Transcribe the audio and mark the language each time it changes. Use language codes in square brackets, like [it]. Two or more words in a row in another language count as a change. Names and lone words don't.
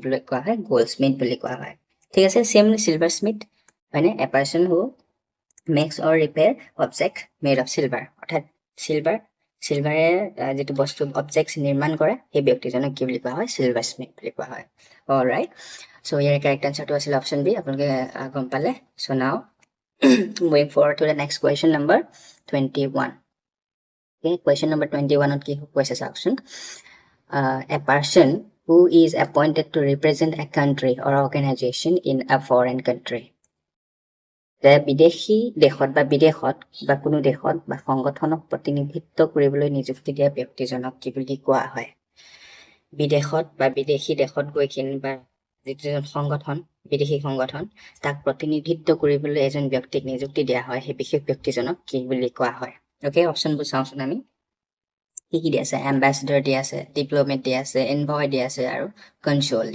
[as] বুলি কোৱা হয় গোল্ডস্মিথ বুলি কোৱা হয় ঠিক আছে [en] same silver smith [as] মানে [en] a person who makes or repair object made of silver [as] অৰ্থাৎ সিলভাৰে যেটো বস্তু অবজেক্টস নিৰ্মাণ কৰে সেই ব্যক্তিজনক কি বুলি কোৱা হয় [en] silver smith [as] বুলি কোৱা হয় [en] alright so [as] ইয়াৰ [en] correct answer [as] আছিল অপশন বি আপোনালোকে গম পালে [en] so now moving forward to the next question number 21 [as] okay question number 21 ত কি কৈছে চাওকচোন [en] a person who is appointed to represent a country or organization in a foreign country [as] যে বিদেশী দেশত বা বিদেশত বা কোনো দেশত বা সংগঠনক প্ৰতিনিধিত্ব কৰিবলৈ নিযুক্তি দিয়া ব্যক্তিজনক কি বুলি কোৱা হয় বিদেশত বা বিদেশী দেশত গৈ কিনে বা যিজন সংগঠন বিদেশী সংগঠন তাক প্ৰতিনিধিত্ব কৰিবলৈ এজন ব্যক্তিক নিযুক্তি দিয়া হয় সেই বিশেষ ব্যক্তিজনক কি বুলি কোৱা হয় ওকে অপশনবোৰ চাওঁচোন আমি কি দিয়া আছে এম্বাসেডৰ দিয়া আছে ডিপ্লোমেট দিয়া আছে এনভয় দিয়া আছে আৰু কনসুল দিয়া